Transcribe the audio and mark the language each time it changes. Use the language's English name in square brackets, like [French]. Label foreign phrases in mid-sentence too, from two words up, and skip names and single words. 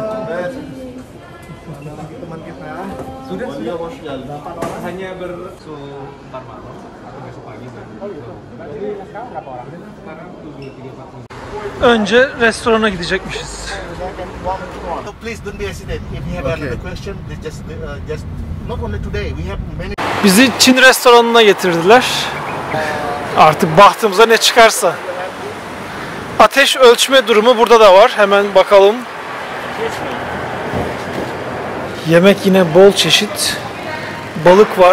[Indonesian] Teman kita sudah [Turkish] Hoş geldin. [Indonesian] hanya sebentar malam atau besok pagi kan. Jadi sekarang berapa orang? Sekarang 3-4. [Turkish] Önce restorana gidecekmişiz. [English] So please don't be hesitant. If you have another question, just not only today. We have many. [Turkish] Bizi Çin restoranına getirdiler. Artık bahtımıza ne çıkarsa. Ateş ölçme durumu burada da var. Hemen bakalım. Yemek yine bol çeşit. Balık var.